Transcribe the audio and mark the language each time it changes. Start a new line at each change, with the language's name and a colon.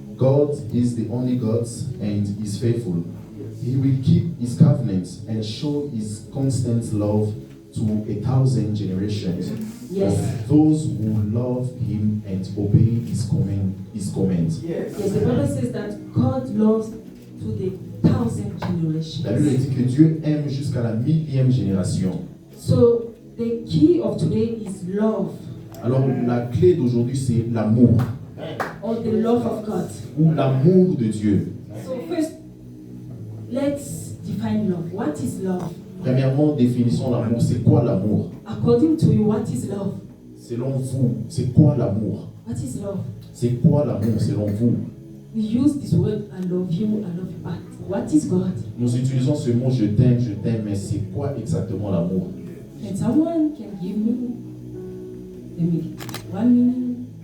English: God is the only God and is faithful. He will keep his covenants and show his constant love to 1,000 generations. Yes. Of those who love him and obey his commands. Yes, the Bible says that God loves to the 1,000 generations.
French: La Bible dit que Dieu aime jusqu'à la 1000e génération.
English: So the key of today is love,
French: Alors la clé d'aujourd'hui c'est l'amour
English: or the love of God.
French: ou l'amour de Dieu.
English: So first, let's define love. What is love?
French: Premièrement, définissons l'amour. C'est quoi l'amour?
English: According to you, what is love?
French: Selon vous, c'est quoi l'amour?
English: What is love?
French: C'est quoi l'amour selon vous?
English: we use this word, I love you, but what is God?
French: Nous utilisons ce mot je t'aime, mais c'est quoi exactement l'amour?
English: And someone can give me, let me, 1 minute.